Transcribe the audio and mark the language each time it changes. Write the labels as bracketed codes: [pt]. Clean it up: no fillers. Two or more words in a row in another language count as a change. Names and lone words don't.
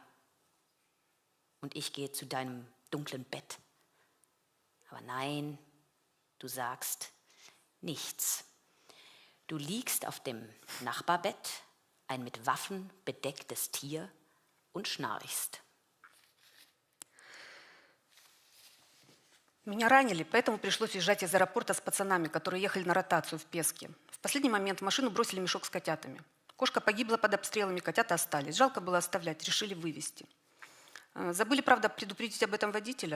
[de] Und ich gehe zu deinem dunklen Bett. Aber nein, du sagst nichts. Du liegst auf dem Nachbarbett, ein mit Waffen bedecktes Tier, und schnarchst. [ru] Меня ранили, поэтому пришлось уезжать из аэропорта с пацанами, которые ехали на ротацию в Песке. В последний момент в машину бросили мешок с котятами. Кошка погибла под обстрелами, котята остались. Жалко было оставлять, решили вывезти. Забыли, правда, предупредить об этом водителя.